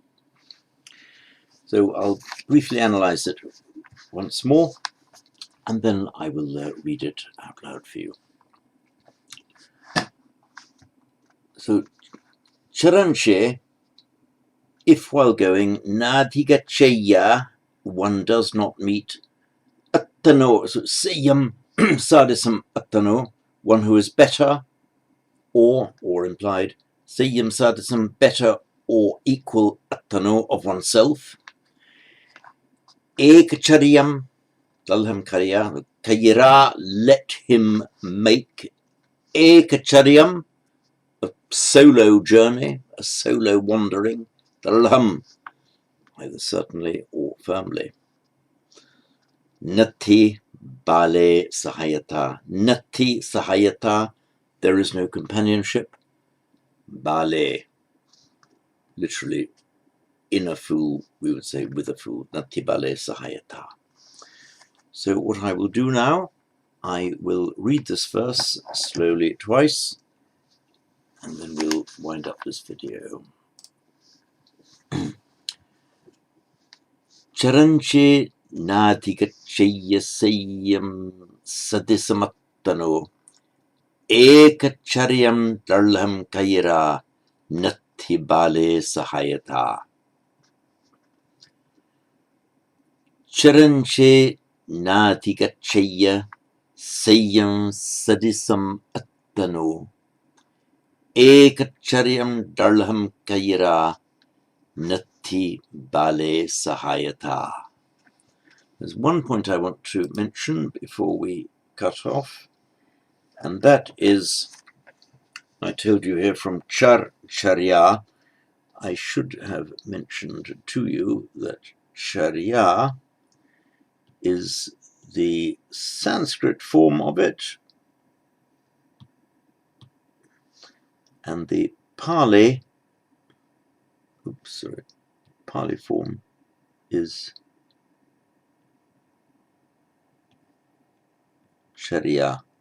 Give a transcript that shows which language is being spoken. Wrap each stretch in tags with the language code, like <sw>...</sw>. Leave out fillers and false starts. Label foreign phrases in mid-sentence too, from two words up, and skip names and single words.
<en>So I'll briefly analyze it once more, and then I will read it out loud for you. So, charanche, if while going, nadhigachaya, one does not meet,</en> <pi>attano, so sayam sadisam attano,</pi> <en>one who is better, or implied,</en> <pi>sayam sadisam,</pi> <en>better or equal attano of oneself.</en> <pi>Ekacharyam, daḻham karya, kayira,</pi> <en>let him make. Ekacharyam, a solo journey, a solo wandering. Daḻham, either certainly or firmly.</en> <pi>Nati bale sahayata. Nati sahayata,</pi> <en>there is no companionship. Bale, literally in a fool, we would say with a fool.</en> <pi>Nati bale sahayata.</pi> <en>So what I will do now, I will read this verse slowly twice, and then we'll wind up this video.</en> <pi>Charanche nadhigachayasayam sadisamattano ekacharyam daḻham kayira nati bale sahayata. Charanche nadhigachaya sayam sadisam attano ekacharyam daḻham kayira nati bale sahayata.</pi> <en>There's one point I want to mention before we cut off, and that is, I told you here from charya, I should have mentioned to you that charya is the Sanskrit form of it, and the Pali form is charya.</en>